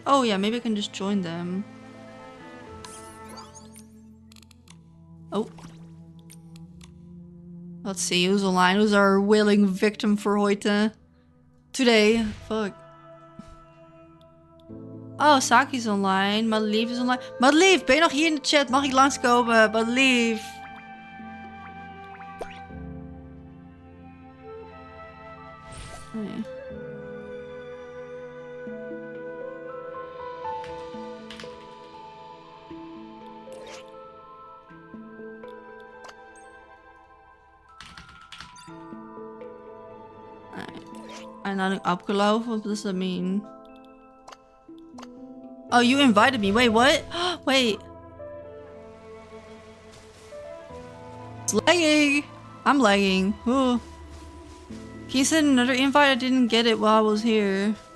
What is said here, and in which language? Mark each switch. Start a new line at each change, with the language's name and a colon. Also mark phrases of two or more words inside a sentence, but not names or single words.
English: Oh yeah, maybe I can just join them. Oh. Let's see who's online. Who's our willing victim for heute? Today. Fuck. Oh, Saki's online. Madelief is online.
Dutch: Madelief, ben je nog hier in de chat? Mag ik langskomen? Madelief. Nee.
German: Einladung abgelaufen.
English: What does that mean? Oh, you invited me. Wait, what? Wait. It's lagging. I'm lagging. Ooh. Can you send another invite? I didn't get it while I was here.